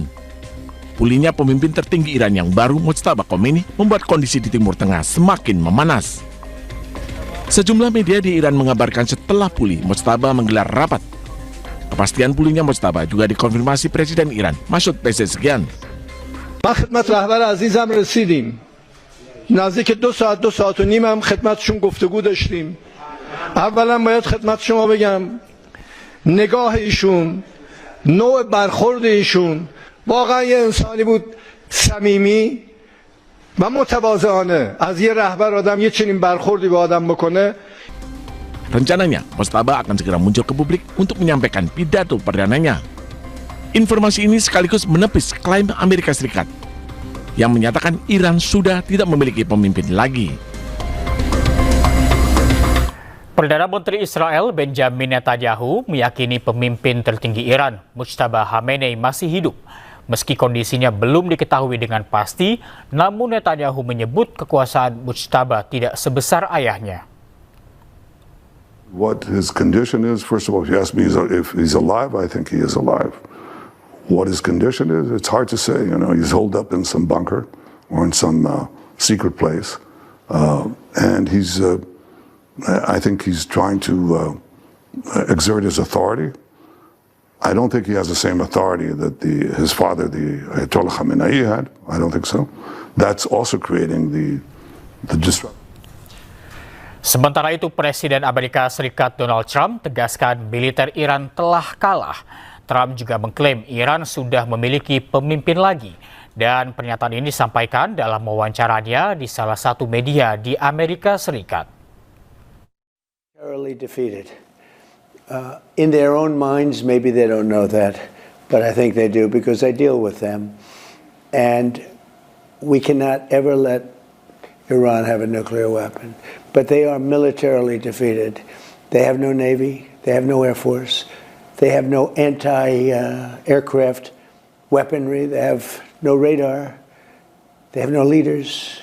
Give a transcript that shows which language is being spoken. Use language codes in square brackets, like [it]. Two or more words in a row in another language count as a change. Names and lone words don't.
[id] Pulihnya pemimpin tertinggi Iran yang baru, Mujtaba Khomeini, membuat kondisi di Timur Tengah semakin memanas. Sejumlah media di Iran mengabarkan setelah pulih, Mujtaba menggelar rapat. Kepastian pulihnya Mujtaba juga dikonfirmasi Presiden Iran, Masoud Pezeshkian. [fa] ما خدمت رهبر عزیزم رسیدیم. نزدیک 2 ساعت و نیم هم خدمتشون گفتگو داشتیم. اولا باید خدمت شما بگم نگاه ایشون، نوع برخورد ایشون واقعا یه انسانی بود صمیمی و متواضعانه. از یه رهبر آدم یه چنین برخوردی به آدم بکنه. [id] Rencananya, Mujtaba akan segera muncul ke publik untuk menyampaikan pidato perdananya. Informasi ini sekaligus menepis klaim Amerika Serikat yang menyatakan Iran sudah tidak memiliki pemimpin lagi. Perdana Menteri Israel Benjamin Netanyahu meyakini pemimpin tertinggi Iran, Mujtaba Khamenei, masih hidup. Meski kondisinya belum diketahui dengan pasti, namun Netanyahu menyebut kekuasaan Mujtaba tidak sebesar ayahnya. [en] What his condition is, first of all, if you ask me if he's alive, I think he is alive. What his condition is, it's hard to say. You know, he's holed up in some bunker or in some secret place. And he's, I think he's trying to exert his authority. I don't think he has the same authority that his father, the Ayatollah Khamenei, had. I don't think so. That's also creating the disruption. [id] Sementara itu, Presiden Amerika Serikat Donald Trump tegaskan militer Iran telah kalah. Trump juga mengklaim Iran sudah memiliki pemimpin lagi. Dan pernyataan ini disampaikan dalam wawancaranya di salah satu media di Amerika Serikat. [en] Thoroughly defeated. In their own minds, maybe they don't know that, but I think they do because I deal with them. And we cannot ever let Iran have a nuclear weapon. But they are militarily defeated. They have no navy, they have no air force, they have no anti-aircraft weaponry, they have no radar, they have no leaders.